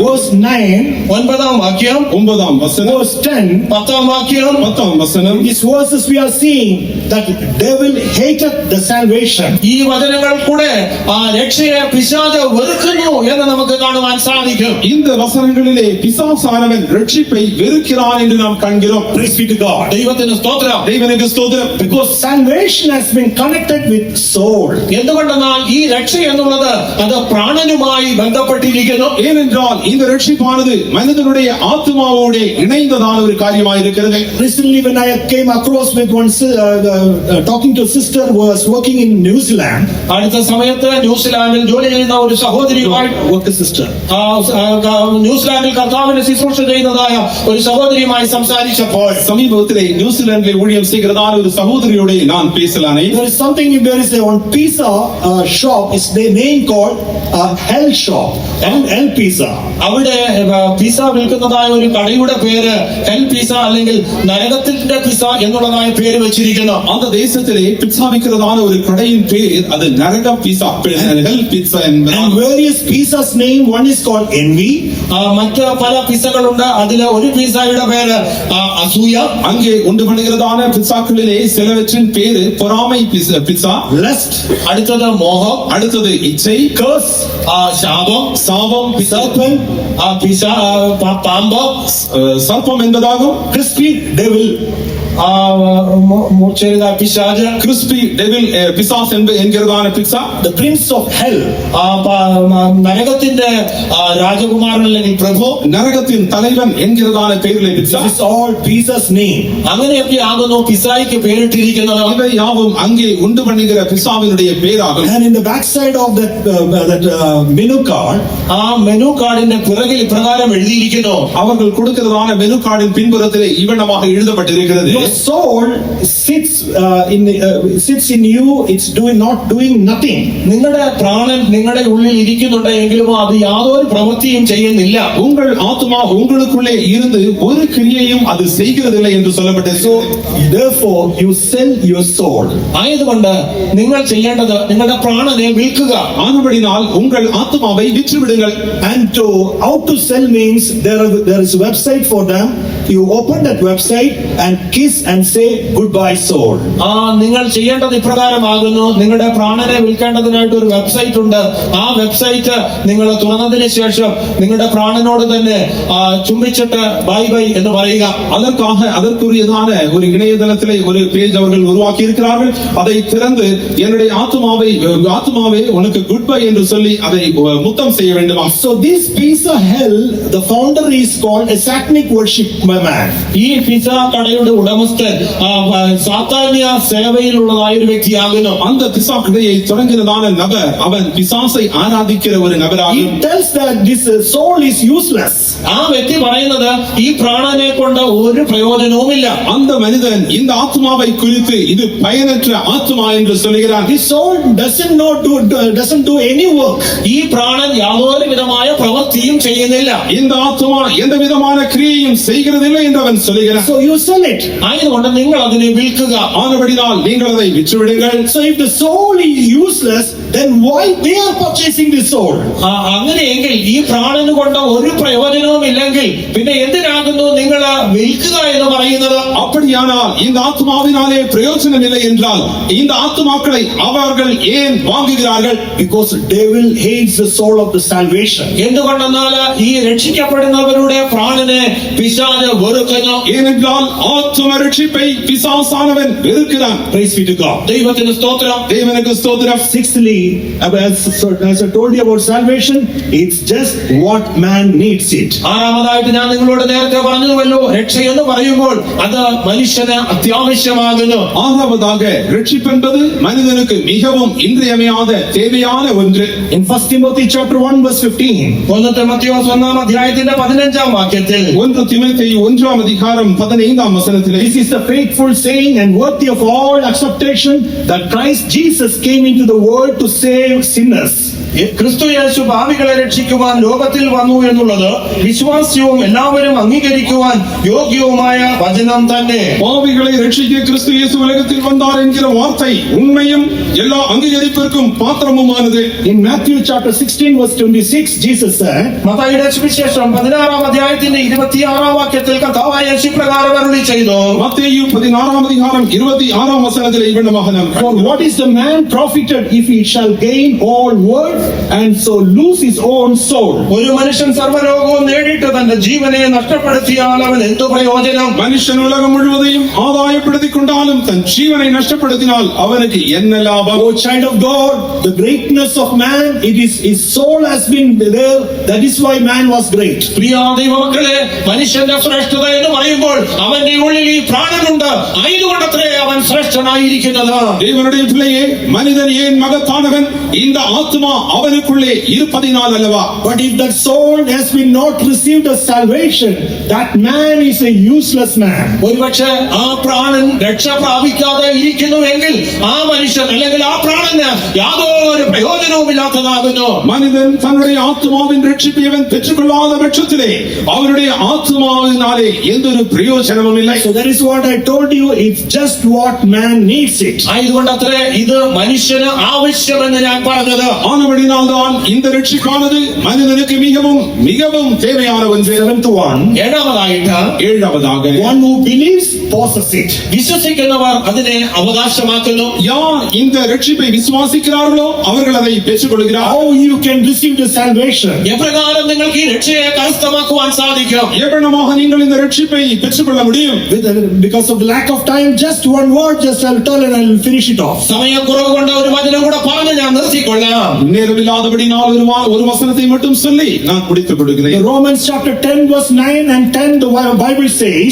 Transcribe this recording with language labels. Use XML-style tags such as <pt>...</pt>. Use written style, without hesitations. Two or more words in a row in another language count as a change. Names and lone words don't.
<ml>verse 9 9 വാക്യം,</ml> <ta>9 வசனம்,</ta> <ml>verse 10 10 വാക്യം,</ml> <ta>10 വസനം.</ta> <en>in these verses we are seeing that devil hated the salvation.</en> <ml>ഈ വചനങ്ങൾ കൂടെ ആ രക്ഷയെ പിശാച് വെറുക്കുന്നു എന്ന് നമുക്ക് കാണുവാൻ സാധിക്കും.</ml> <ta>இந்த வசனங்களிலே பிசாசானவன் ரட்சிப்பை வெறுக்கிறான் என்று நாம் காண்கிறோம்.</ta> <en>Praise be to God.</en> <ml>ദൈവത്തിന് സ്തോത്രം.</ml> <ta>தேவனுக்கு ஸ்தோத்திரம்.</ta> <en>Because salvation has been connected with soul.</en> <ml>എന്തുകൊണ്ടെന്നാൽ ഈ രക്ഷ എന്നുള്ളത് അത് പ്രാണനുമായി ബന്ധപ്പെട്ടിരിക്കുന്നു.</ml> <ta>ஏனென்றால் இந்த ரட்சிப்பானது மனிதனுடைய ஆத்மாவோடு இணைந்ததான ஒரு காரியமாக இருக்கிறது.</ta> <en>Recently when I came across with one talking to a sister who was working in New Zealand.</en> <ml>അടുത്ത സമയത്ത് ന്യൂസിലാൻഡിൽ ജോലി ചെയ്യുന്ന ഒരു സഹോദരിയുമായി</ml> <en>work sister.</en> <ml>ന്യൂസിലാൻഡിൽ കർത്താവിനെ ശുശ്രൂഷ ചെയ്യുന്നതായ ഒരു സഹോദരിയുമായി സംസാരിച്ചപ്പോൾ സമീപത്തിലെ ന്യൂസിലാൻഡിലെ ഊഴിയം ചെയ്യുന്നതായ ഒരു സഹോദരിയോടെ ഞാൻ പേസലാനേ.</ml> <en>There is something, there is a one pizza shop, it's the name called Hell Shop, Hell Pizza.</en> <ml>അവിടെ പിസ വിൽക്കുന്നതായ ഒരു കടയുടെ പേര് ഹെൽ പിസ അല്ലെങ്കിൽ നരകത്തിന്റെ പിസ എന്നുള്ളതായ പേര് വെച്ചിരിക്കുന്നു.</ml> <ta>அந்த தேசத்திலே பிட்சா விற்கிறதான ஒரு கடையின் பேர் அது நரக பீஸா, ஹெல் பீட்சா என்பது.</ta> <en>And various pizzas name, one is called envy.</en> <ml>മറ്റ് പല പിസകളുണ്ട്. അതിലെ ഒരു പിസയുടെ പേര് അസൂയ.</ml> <ta>அங்கே உண்டு பண்ணுகிறதான பிட்சாக்களிலே சிலவற்றின் பேரு பொறாமை பிட்சா,</ta> <en>Lust,</en> <ml>അടുത്തത് മോഹം,</ml> <ta>அடுத்தது இச்சை,</ta> <en>curse,</en> <ml>ശാപം,</ml> <ta>சாபம்,</ta> <en>serpent,</en> <ml>പാമ്പ്,</ml> <ta>சர்ப்பம் என்பதாகும்.</ta> <en>crispy, devil.</en> <ml>പിശാച്,</ml> <en>crispy devil</en> <ta>பிசாஸ் என்கிறதான பிட்சா.</ta> <en>The prince of hell.</en> <ml>നരകത്തിന്റെ രാജകുമാരൻ അല്ലെങ്കിൽ പ്രഭു,</ml> <ta>நரகத்தின் தலைவன் என்கிறதான பேரிலே பிட்சா.</ta> <en>This is all pizza's name.</en> <ml>അങ്ങനെയൊക്കെ ആകുന്നു പിസായ്ക്ക് പേരിട്ടിരിക്കുന്നത്.</ml> <ta>இவை யாவும் அங்கே உண்டு பண்ணுகிற பிசாவினுடைய பேராகும்.</ta> <en>And in the backside of that menu card,</en> <ml>ആ മെനു കാർഡിന്റെ പിറകിൽ ഇപ്രകാരം എഴുതിയിരിക്കുന്നു.</ml> <ta>அவர்கள் கொடுக்கிறதான மெனு கார்டின் பின்புறத்திலே இவனமாக எழுதப்பட்டிருக்கிறது.</ta> <en>your soul sits in you, it's not doing nothing.</en> <ml>നിങ്ങളുടെ പ്രാണൻ നിങ്ങളുടെ ഉള്ളിൽ ഇരിക്കുന്നുണ്ട് എങ്കിലും അത് യാതൊരു പ്രവൃത്തിയും ചെയ്യുന്നില്ല.</ml> <ta>உங்கள் ஆத்மா உங்களுக்குள்ளே இருந்து ஒரு கிரியையும் அது செய்கிறதில்லை என்று சொல்லப்பட்டது.</ta> <en>So therefore you sell your soul.</en> <ml>ആയതുകൊണ്ട് നിങ്ങൾ ചെയ്യേണ്ടത് നിങ്ങളുടെ പ്രാണനെ വിൽക്കുക.</ml> <ta>ஆனபடினால் உங்கள் ஆத்மாவை விற்றுவிடுங்கள்.</ta> <en>And how to sell means there is a website for them. You open that website and kiss and say goodbye soul.</en> <ml>നിങ്ങൾ ചെയ്യേണ്ടത് ഇപ്രകാരമാകുന്നു. നിങ്ങളുടെ പ്രാണനെ വിൽക്കേണ്ടതിനായിട്ട് ഒരു വെബ്സൈറ്റ് ഉണ്ട്. ആ വെബ്സൈറ്റ് നിങ്ങൾ തുറന്നതിന് ശേഷം നിങ്ങളുടെ പ്രാണനോട് തന്നെ ചുംബിച്ചിട്ട്</ml> <en>bye bye</en> <ml>എന്ന് പറയുക.</ml> <ta>அதற்குரியதான ஒரு இணையதளத்திலே ஒரு பேஜ் அவர்கள் உருவாக்கி இருக்கிறார்கள். அதை திறந்து என்னுடைய ஆத்மாவே உனக்கு</ta> <en>good bye</en> <ta>என்று சொல்லி அதை முத்தம் செய்ய வேண்டுமா.</ta> <en>So this pizza hell, the founder is called a satanic worship man.</en> <ml>ഈ പിസ കടയുടെ ഉടമസ്ഥൻ സാത്താന്യ സേവയിലുള്ളതായ ഒരു വ്യക്തിയാകുന്നു.</ml> <ta>அந்த பிசா கடையை தொடங்கினதான நபர் அவன் பிசாசை ஆராதிக்கிற ஒரு நபராகும்.</ta> <en>He tells that this soul is useless.</en> <ml>ആ വ്യക്തി പറയുന്നത് ഈ പ്രാണനെ കൊണ്ട് ഒരു പ്രയോജനവുമില്ല.</ml> <ta>அந்த மனிதன் இந்த ஆத்மாவை குறித்து இது பயனற்ற ஆத்மா என்று சொல்கிறான்.</ta> <en>His soul doesn't do any work.</en> <ml>ഈ പ്രാണൻ യാതൊരു വിധമായ പ്രവൃത്തിയും ചെയ്യുന്നില്ല.</ml> <ta>இந்த ஆத்மா எந்த விதமான கிரியையும் செய்கிறதில்லை என்று அவன் சொல்கிறான்.</ta> <en>So you sell it.</en> <ml>ആയതുകൊണ്ട് നിങ്ങൾ അതിനെ വിൽക്കുക.</ml> <ta>ஆனபடினால் நீங்கள் அதை விற்றுவிடுங்கள்.</ta> <en>So if the soul is useless, then why they are purchasing the soul?</en> <ml>അങ്ങനെയെങ്കിൽ ഈ പ്രാണന് കൊണ്ട് ഒരു പ്രയോജനവും ഇല്ലെങ്കിൽ പിന്നെ എന്തിനാകുന്നു നിങ്ങൾ വിൽക്കുക എന്ന് പറയുന്നത്?</ml> <ta>அப்படியானால் இந்த ஆத்மாவினாலே பிரயோஜனம் இல்லை என்றால் இந்த ஆத்மாக்களை அவர்கள் ஏன் வாங்குகிறார்கள்?</ta> <en>Because the devil hates the soul of the salvation.</en> <ml>എന്തുകൊണ്ടെന്നാൽ ഈ രക്ഷിക്കപ്പെടുന്നവരുടെ പ്രാണനെ പിശാച് വെറുക്കുന്നു.</ml> <ta>ஏனென்றால் ஆத்ம ரட்சிப்பை பிசாசானவன் வெறுக்கிறான்.</ta> <en>Praise be to God.</en> <ml>ദൈവത്തിന് സ്തോത്രം.</ml> <ta>தேவனுக்கு ஸ்தோத்திரம்.</ta> <en>Sixthly, as I told you about salvation, it's just what man needs it.</en> <ml>ആറാമതായിട്ട് ഞാൻ നിങ്ങളോട് നേരത്തെ പറഞ്ഞുവല്ലോ, രക്ഷ എന്ന് പറയുമ്പോൾ അത് മനുഷ്യന് അത്യാവശ്യമാകുന്നു.</ml> <ta>ஆறாவதாக ரட்சிப்பு என்பது மனிதனுக்கு மிகவும் இன்றியமையாத தேவையான ஒன்று.</ta> <en>In 1 Timothy chapter 1 verse 15,</en> <ml>1 തിമോഥെയോസ് 1 അധ്യായത്തിന്റെ 15 വാക്യത്തിൽ</ml> <ta>1 തിമോഥെയു 1 அதிகாரம் 15 வசனத்திலே</ta> <en>this is the faithful saying and worthy of all acceptation that Christ Jesus came into the world to save sinners.</en> <ml>ക്രിസ്തു യേശു പാപികളെ രക്ഷിക്കുവാൻ ലോകത്തിൽ വന്നു എന്നുള്ളത് വിശ്വാസ്യവും എല്ലാവരും അംഗീകരിക്കുവാൻ യോഗ്യവുമായ വചനം തന്നെ.</ml> <ta>பாவிகளை ரட்சிக்க கிறிஸ்து இயேசு உலகத்தில் வந்தார் என்கிற வார்த்தை உண்மையும் எல்லா அங்கீகரிப்பிற்கும் பாத்திரமுமானது.</ta> <en>In Matthew chapter 16 verse 26, Jesus said,</en> <ml>മത്തായിയുടെ സുവിശേഷം 16 അധ്യായത്തിന്റെ 26 വാക്യത്തിൽ കർത്താവായ യേശു പ്രകാരം അരുളി ചെയ്തു.</ml> <ta>மத்தேயு 16 அதிகாரம் 26 வசனத்திலே இவ்விதமாக நாம்</ta> <en>for what is the man profited if he shall gain all world and so lose his own soul?</en> <ml>ഒരു മനുഷ്യൻ സർവ്വലോകവും നേടിയിട്ട് തന്റെ ജീവനെ നഷ്ടപ്പെടുത്തിയാൽ അവൻ എന്തു പ്രയോജനം?</ml> <ta>மனுஷன் உலகம் முழுவதையும் ஆதாயப்படுத்திக் கொண்டாலும் தன் ஜீவனை நஷ்டப்படுத்தினால் அவனுக்கு என்ன லாபம்?</ta> <en>Oh child of God, the greatness of man, it is his soul has been there. That is why man was great.</en> <ml>പ്രിയ ദൈവമക്കളെ, മനുഷ്യന്റെ ശ്രേഷ്ഠത എന്ന് പറയുമ്പോൾ അവന്റെ ഉള്ളിൽ ഈ പ്രാണനുണ്ട്. ആയതുകൊണ്ടത്രേ അവൻ ശ്രേഷ്ഠനായിരിക്കുന്നത്.</ml> <ta>தேவனுடைய பிள்ளையே, மனிதன் ஏன் மகத்தானவன்? இந்த ஆத்மா அவனுக்குள்ளே இருப்பதினால் அல்லவா.</ta> <en>But if that soul has been not received a salvation, that man is a useless man.</en> <ml>ഒരുപക്ഷെ ആ പ്രാണൻ രക്ഷ പ്രാപിക്കാതെ ഇരിക്കുന്നുവെങ്കിൽ ആ മനുഷ്യൻ അല്ലെങ്കിൽ ആ പ്രാണന് യാതൊരു പ്രയോജനവും ഇല്ലാത്തതാകുന്നു.</ml> <ta>மனிதன் தன்னுடைய ஆத்மாவின் ரட்சிப்பை அவன் பெற்றுக்கொள்ளாத பட்சத்திலே அவனுடைய ஆத்மாவினாலே எந்த ஒரு பிரயோஜனமும் இல்லை.</ta> <en>So that is what I told you, it's just what man needs it.</en> <ml>ആയതുകൊണ്ടത്രേ ഇത് മനുഷ്യന് ആവശ്യമെന്ന് ഞാൻ പറഞ്ഞത്.</ml> <ta>ஆனபடினால்தான் இந்த ரட்சிப்பானது மனிதனுக்கு மிகவும் மிகவும் தேவையான ஒன்று.</ta> <en>7th one,</en> <ml>ഏഴാമதாக</ml> <en>one who believes possesses it.</en> <ml>വിശ്വസിക്കുന്നവർ അതിനെ അവകാശമാക്കുന്നു.</ml> <ta>யார் இந்த ரட்சிப்பை விசுவாசிக்கிறார்களோ அவர்கள் அதை பெற்றுக்கொள்கிறார்கள்.</ta> <en>How you can receive the salvation?</en> <ml>എപ്രകാരം നിങ്ങൾക്ക് ഈ രക്ഷയെ കരസ്ഥമാക്കുവാൻ സാധിക്കും?</ml> <ta>எவ்வளவாக நீங்கள் இந்த ரட்சிப்பை பெற்றுக்கொள்ள முடியும்?</ta> <en>Because of the lack of time, just one word, just I'll tell and I'll finish it off.</en> <ml>സമയക്കുറവ് കൊണ്ട് ഒരു വചനം കൂടെ പറഞ്ഞ് ഞാൻ നിർത്തിക്കൊള്ളാം.</ml> <ta>நேரமில்லாதபடினால் ஒரு வசனத்தை மட்டும் சொல்லி நான் முடித்துக் கொடுக்கிறேன்.</ta> <en>The Romans chapter 10 verse 9 and 10, the Bible says,</en>